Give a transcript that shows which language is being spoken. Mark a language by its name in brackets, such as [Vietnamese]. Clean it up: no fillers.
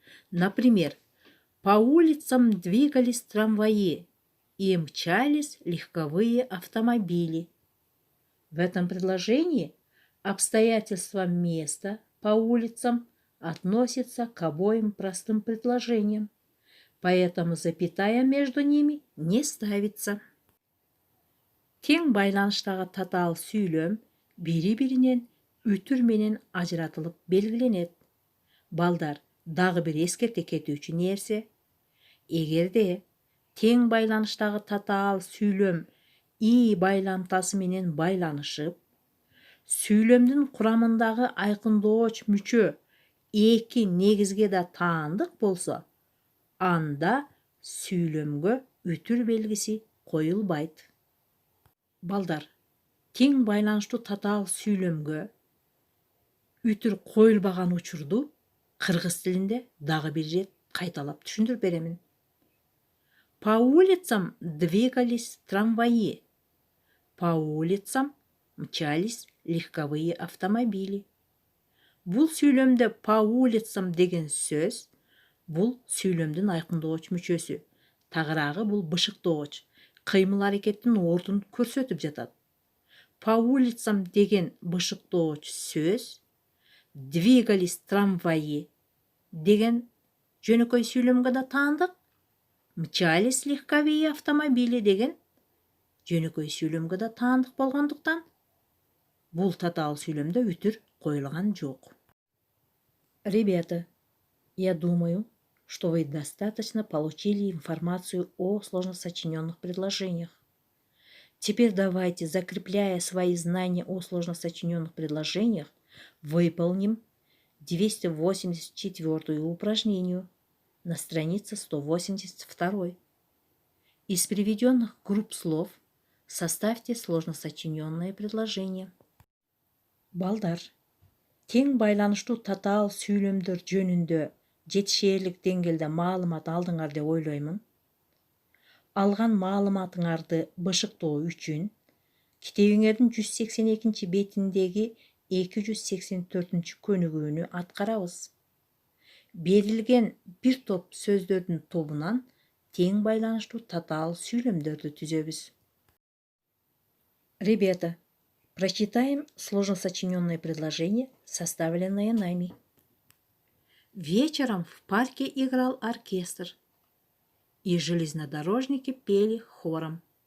[Russian] Например, по улицам двигались трамваи и мчались легковые автомобили. В этом предложении обстоятельства места по улицам относятся к обоим простым предложениям, поэтому запятая между ними не ставится. [Kyrgyz] Тең байланыштагы татаал сүйлөм бири-биринен үтүр менен ажыратылып белгиленет. Балдар, дагы бир эскерте кетүүчү нерсе, эгерде тең байланыштагы татаал сүйлөм и байламтасы менен байланышып, сүйлөмдүн курамындагы айкындооч мүчө эки негизге да таандык болсо, анда сүйлөмгө үтүр белгиси коюлбайт. Балдар, тең байланыштуу татаал сүйлөмгө үтүр коюлбаган учурду кыргыз тилинде дагы бир ирет кайталап түшүндүрүп беремин. [Russian] По улицам двигались трамваи. По улицам мчались легковые автомобили. [Kyrgyz] Бул сүйлөмдө [Russian] по улицам [Kyrgyz] деген сөз бул сүйлөмдүн айкындооч мүчөсү. Тагыраагы бул бышыктооч, кыймыл аракеттин ордун көрсөтүп жатат. [Russian] По улицам [Kyrgyz] деген бышыктооч сөз [Russian] двигались трамваи [Kyrgyz] деген жөнөкөй сүйлөмгө да таандык. [Russian] Мчались легковые автомобили [Kyrgyz] деген жөнөкөй сүйлөмгө да таандык болгондуктан бул татаал сүйлөмдө үтүр коюлган жок. [Russian] Ребята, я думаю, что вы достаточно получили информацию о сложносочиненных предложениях. Теперь давайте, закрепляя свои знания о сложносочиненных предложениях, выполним 284-ю упражнению на странице 182. Из приведенных групп слов составьте сложносочиненные предложения. [Kyrgyz] Балдар, тең байланыштуу татаал сүйлөмдөр жөнүндө жетишээрлик деңгээлде маалымат алдыңар деп ойлоймун. Алган маалыматыңарды бышыктоо үчүн китебиңердин 182 бетиндеги 284 көнүгүүнү аткарабыз. Берилген бир топ сөздөрдүн тобунан тең байланыштуу татаал сүйлөмдөрдү түзөбүз. [Russian] Ребята, прочитаем сложносочиненные предложения, составленные нами. Вечером в парке играл оркестр, и железнодорожники пели хором.